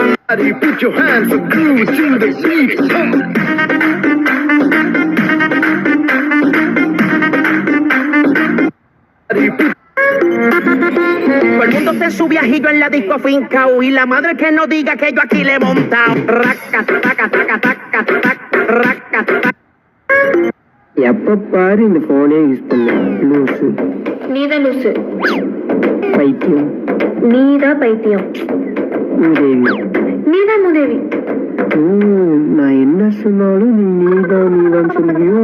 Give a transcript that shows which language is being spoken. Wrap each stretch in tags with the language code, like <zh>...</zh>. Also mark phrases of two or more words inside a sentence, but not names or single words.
<en>Put your hands up, groove to the beat.</en> <es>Todo el mundo se subía y yo en la disco fincao y la madre que no diga que yo aquí le he montado. Raca, taca, taca, taca, taca, raca, taca.</es> <ta>எப்ப பாரு இந்த போனே யூஸ் பண்ண லூசு. நீதான் லூசு. பைத்தியம். நீதான் பைத்தியம். மூதேவி. நீதான் மூதேவி. நான் என்ன சொன்னாலும் நீ நீதான் சொல்லுவியோ.</ta>